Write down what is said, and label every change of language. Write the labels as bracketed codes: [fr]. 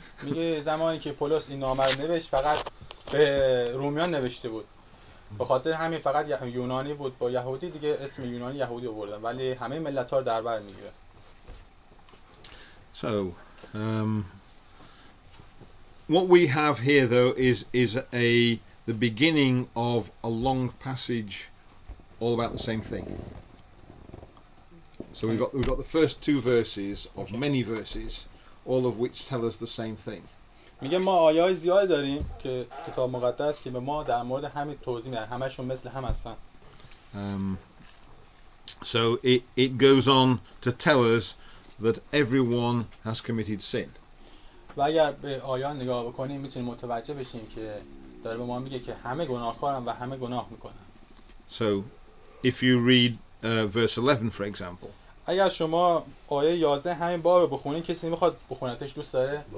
[fa] میگه زمانی که پولس این نامه رو نوشت فقط به رومیان نوشته بود، به خاطر همین فقط یونانی بود با یهودی، دیگه اسم یونانی یهودی آوردن، ولی همه ملت ها رو در بر میگیره. [en] So what we have here though is the beginning of a long passage all about the same thing. So we've got the first two verses of many verses, all of which tell us the same thing. [fa] میگه ما آیه‌های زیاد داریم که کتاب مقدس که به ما در مورد همین توضیح میدن، همشون مثل هم هستن. [en] So it goes on to tell us that everyone has committed sin. [fa] و اگر به آیات نگاه بکنیم میتونیم متوجه بشیم که داره به ما میگه که همه گناهکارن و همه گناه میکنن. [en] So if you read verse 11 for example. [fa] اگر شما آیه 11 همین باب بخونین، کسی میخواد بخونتش دوست داره؟